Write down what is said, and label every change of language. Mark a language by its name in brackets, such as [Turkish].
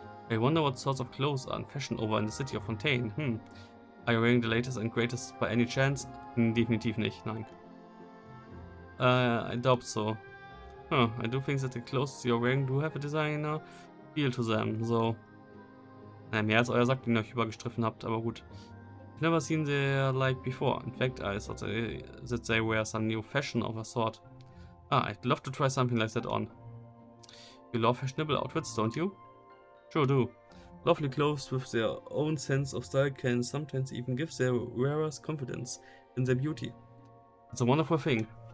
[English] I wonder what sorts of clothes are in fashion over in the city of Fontaine. Are you wearing the latest and greatest by any chance? [German] Definitiv nicht, nein. [English] I doubt so. I do think that the clothes you're wearing do have a designer feel to them, so... [German] mehr als euer Sack, den ihr euch übergestriffen habt, aber gut. [English] I've never seen their like before. In fact, I thought that they wear some new fashion of a sort. I'd love to try something like that on. You love fashionable outfits, don't you? Sure do. Lovely clothes with their own sense of style can sometimes even give their wearers confidence in their beauty. It's a wonderful thing.